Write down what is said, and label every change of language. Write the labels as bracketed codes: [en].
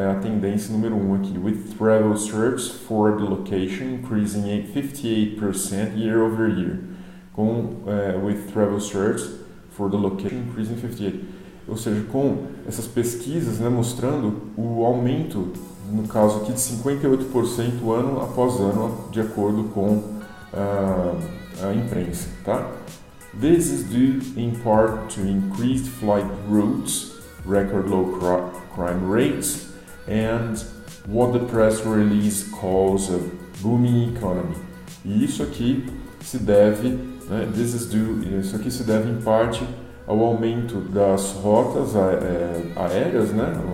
[pt] É a tendência número 1 aqui, [en] with travel search for the location increasing 58% year over year, with travel search for the location increasing 58%. [pt] Ou seja, com essas pesquisas, né, mostrando o aumento, no caso aqui, de 58% ano após ano, de acordo com a imprensa, tá? [en] This is due in part to increased flight routes, record low crime rates, and what the press release calls a booming economy. [pt] E isso aqui se deve isso aqui se deve em parte ao aumento das rotas aéreas, né?